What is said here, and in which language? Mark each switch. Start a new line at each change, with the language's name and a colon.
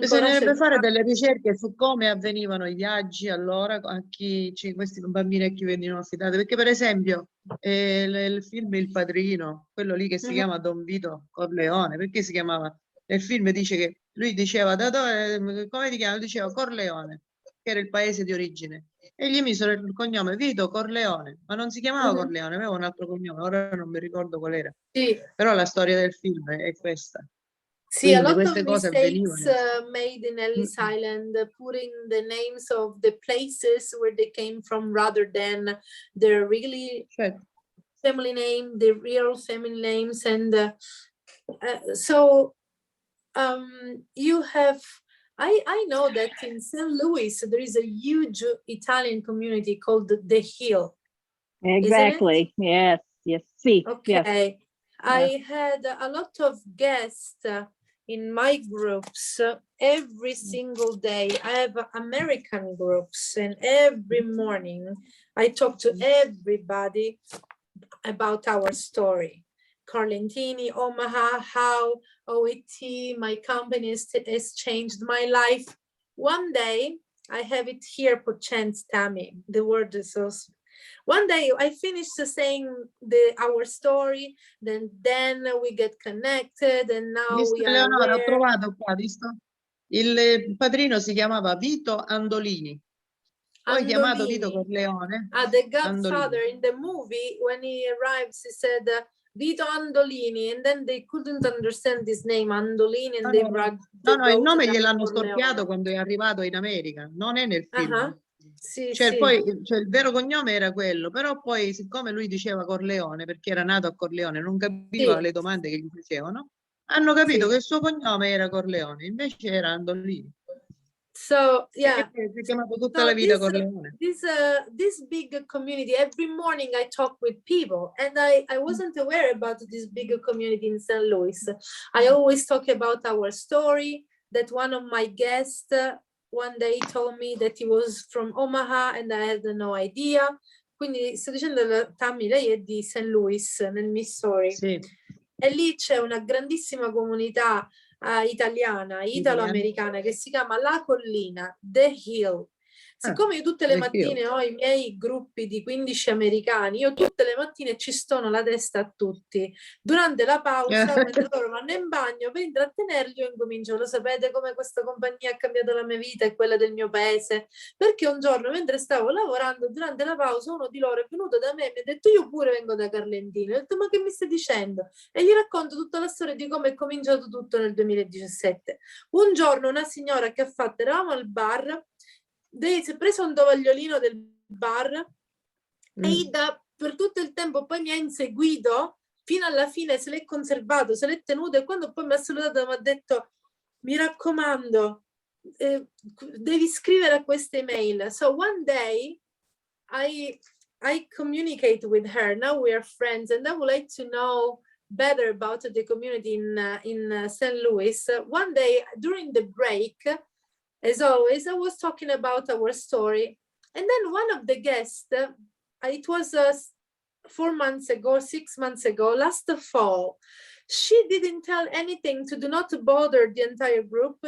Italian: bisognerebbe fare delle ricerche su come avvenivano i viaggi allora, a chi questi bambini a chi venivano affidati, perché per esempio il film Il Padrino, quello lì che si chiama Don Vito Corleone, perché si chiamava, nel film dice che lui diceva da dove, come ti chiami? Diceva Corleone, che era il paese di origine, e gli misero il cognome Vito Corleone, ma non si chiamava Corleone, aveva un altro cognome, ora non mi ricordo qual era. Però la storia del film è questa.
English: See, a lot of
Italian: queste cose
English: mistakes
Italian: avvenivano.
English: made in Ellis Island, putting the names of the places where they came from rather than their really
Italian: Certo.
English: family name, the real family names. And so you have, I know that in St. Louis, there is a huge Italian community called The Hill. Exactly. Yes. Yes. See. Yes. Okay. I had a lot of guests in my groups every single day. I have American groups, and every morning I talk to everybody about our story. Carlentini, Omaha, how OET, my company has changed my life. One day, I have it here, perchance, Tammy. The word is so. One day I finished saying our story, then we get connected, and now
Italian: Visto
English: we are
Italian: Eleonora, ho
English: aware.
Italian: trovato qua, visto? Il padrino si chiamava Vito Andolini, poi chiamato Vito Corleone.
English: The Godfather Andolini. in the movie, when he arrives, he said Vito Andolini, and then they couldn't understand this name Andolini, and they brought.
Italian: No, il nome gliel'hanno storpiato quando è arrivato in America, non è nel film. Sì, Cioè, sì. poi, cioè, il vero cognome era quello, però poi siccome lui diceva Corleone, perché era nato a Corleone, non capiva le domande che gli facevano, hanno capito che il suo cognome era Corleone, invece era Andolini.
English: So yeah,
Italian: si è chiamato tutta la vita Corleone.
English: This big community, every morning I talk with people, and I wasn't aware about this big community in St. Louis. I always talk about our story, that one of my guests one day told me that he was from Omaha and I had no idea.
Italian: Quindi sto dicendo, Tammy, lei è di St. Louis nel Missouri. Sì. E lì c'è una grandissima comunità italiana, italo-americana, che si chiama La Collina, The Hill. Siccome io tutte le mattine ho i miei gruppi di 15 americani, io tutte le mattine ci stono la testa a tutti. Durante la pausa, mentre loro vanno in bagno, per intrattenerli io incomincio, lo sapete come questa compagnia ha cambiato la mia vita e quella del mio paese? Perché un giorno, mentre stavo lavorando, durante la pausa, uno di loro è venuto da me e mi ha detto io pure vengo da Carlentini. Ho detto ma che mi stai dicendo? E gli racconto tutta la storia di come è cominciato tutto nel 2017. Un giorno una signora che ha fatto, eravamo al bar, si è preso un tovagliolino del bar e per tutto il tempo poi mi ha inseguito fino alla fine, se l'è conservato, se l'è tenuto, e quando poi mi ha salutato mi ha detto mi raccomando devi scrivere a queste email.
English: So one day I communicate with her, now we are friends, and I would like to know better about the community in St. Louis. One day during the break, as always, I was talking about our story, and then one of the guests, it was 4 months ago, 6 months ago, last fall, she didn't tell anything to do not bother the entire group.